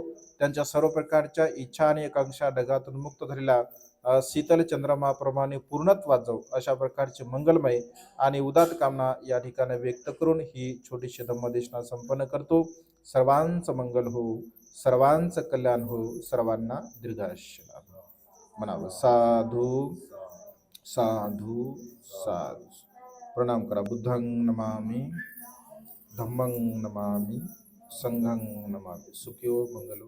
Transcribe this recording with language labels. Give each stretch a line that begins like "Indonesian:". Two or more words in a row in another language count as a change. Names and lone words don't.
Marathi: त्यांच्या सर्व प्रकारच्या इच्छा आणि आकांक्षा ढगातून मुक्त झालेल्या शीतल चंद्रमाप्रमाणे पूर्णत्वात जाऊ अशा प्रकारचे मंगलमय आणि उदात्त कामना या ठिकाणी व्यक्त करून ही छोटीशी धम्मदेशना संपन्न करतो. सर्वांचं मंगल हो, सर्वांचं कल्याण हो, सर्वांना दीर्घायुष्य लाभो. म्हणावं
Pali: साधू साधू साधू.
Marathi: प्रणाम करा.
Pali: बुद्धं नमामि, धम्मं नमामि, संघं नमामि.
Marathi: सुखी हो, मंगल हो.